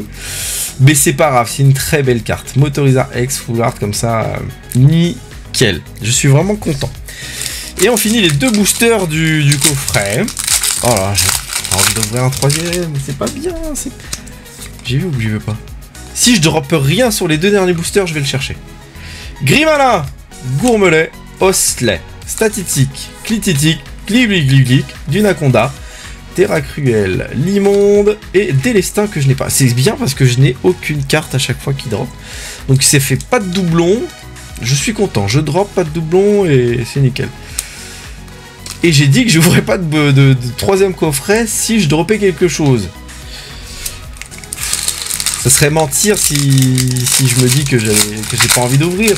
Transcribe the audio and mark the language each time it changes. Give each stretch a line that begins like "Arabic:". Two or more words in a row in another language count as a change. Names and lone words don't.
French: Mais c'est pas grave, c'est une très belle carte. Motorizard X, full art comme ça, nickel. Je suis vraiment content. Et on finit les 2 boosters du coffret. Oh là, j'ai envie d'ouvrir un 3e, mais c'est pas bien. J'y vais ou j'y vais pas? Si je droppe rien sur les 2 derniers boosters, je vais le chercher. Grimala, Gourmelet, Oslet, Statitique, Clititique, Glibligliglic, Dunaconda, Terra Cruel, Limonde et Délestin que je n'ai pas. C'est bien parce que je n'ai aucune carte à chaque fois qui drop. Donc c'est fait pas de doublon. Je suis content. Je drop pas de doublon et c'est nickel. Et j'ai dit que je n'ouvrais pas de 3e coffret si je dropais quelque chose. Ça serait mentir si je me dis que j'ai pas envie d'ouvrir.